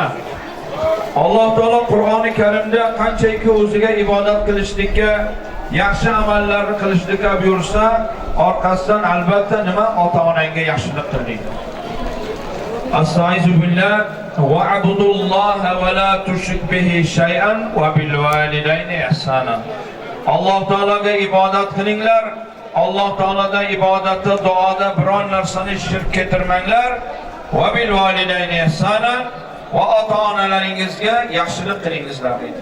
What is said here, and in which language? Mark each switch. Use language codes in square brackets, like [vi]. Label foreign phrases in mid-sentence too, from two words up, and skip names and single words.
[uz] Alloh taolo Qur'oni Karimda qanchaki o'ziga ibodat qilishlikka, yaxshi amallarni qilishlikka buyursa, orqasidan albatta nima? Ota-onangga yaxshilik qil deydi. [ar] أستغفر الله واعبدوا الله ولا تشرك به شيئا وبالوالدين إحسانا. [uz] Alloh taologa ibodat qilinglar. Alloh taologa ibodatda, duoda biron narsani shirk keltirmanglar. [ar] وبالوالدين إحسانا, [uz] va ota-onalaringizga yaxshilik qilingizlar deydi.